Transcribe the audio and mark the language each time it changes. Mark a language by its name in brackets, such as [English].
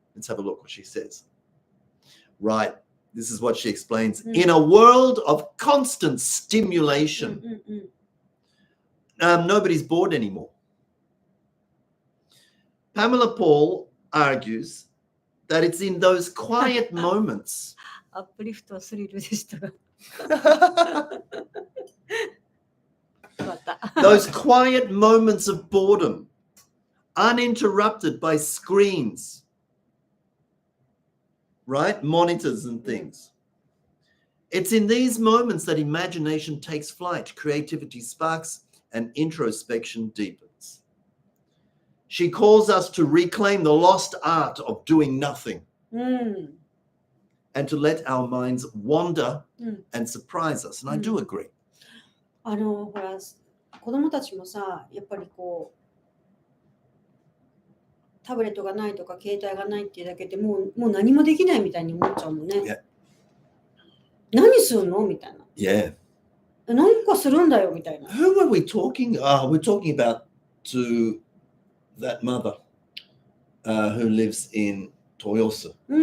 [English] Let's have a look what she says. Right. This is what she explains. In a world of constant [Japanese] うん [English] stimulation, [Japanese] うんうん。 [English] nobody's bored anymore. Pamela Paul argues that it's in those quiet moments アップリフトはスリルでしたが。かった。 Those quiet moments of boredom, uninterrupted by screens, right? Monitors and things. It's in these moments that imagination takes flight, creativity sparks, and introspection deepens. She calls us to reclaim the lost art of doing nothing and to let our minds wander and surprise us. And I do agree. [Japanese] ほら、子供たちもさ、やっぱりこう、タブレットがないとか携帯がないっていうだけでもう何もできないみたいに思っちゃうもんね。 [English] Yeah. [Japanese] 何するのみたいな。 [English] Yeah. [Japanese] 何かするんだよみたいな。 [English] Who are we talking? We're talking about to that mother who lives in Toyosu.